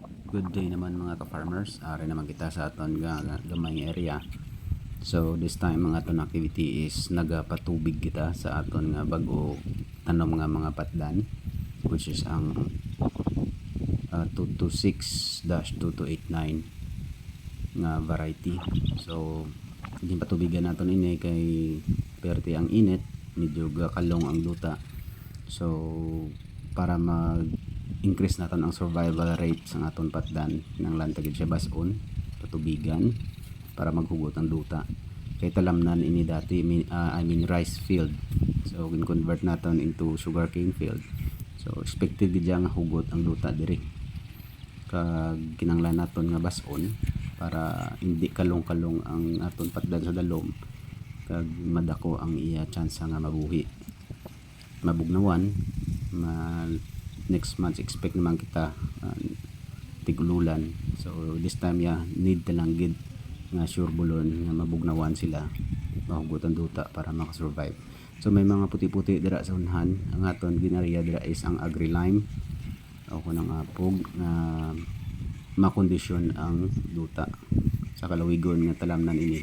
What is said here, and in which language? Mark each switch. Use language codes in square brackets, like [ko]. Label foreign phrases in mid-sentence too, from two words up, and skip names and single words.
[en] Good day [hil] naman mga ka-farmers. Ari naman kita sa aton gamay area. [en] So this time [hil] mga aton activity is nagapatubig kita sa aton nga bago tanom nga mga patdan, [en] which is [hil] ang 226-2289 nga variety. So hindi patubigan naton ini kay perti ang init, medyo gakalong ang duta. So para mag-increase natin ang [en] survival rate [hil] sa aton patdan nang lantagid siya bason patubigan para maghugot ang duta kay talamnan ini dati [en] I mean rice field, so convert [hil] natin [en] into sugarcane field. [hil] So expected gid nga hugot ang duta diri kag kinanglan naton nga bason para hindi kalong-kalong ang aton patdan sa dalom kag madako ang iya chance nga mabuhi mabugnawan. Next month expect naman kita tigululan. [en] So this time [hil] need talang gid nga sure bulon nga mabugnawan sila mahugutan duta para makasurvive. So may mga puti-puti dira sa unhan. Ang aton ginariya dira is ang agri-lime o kunang apog nga makondisyon ang duta sa kalawigon nga talamnan ini.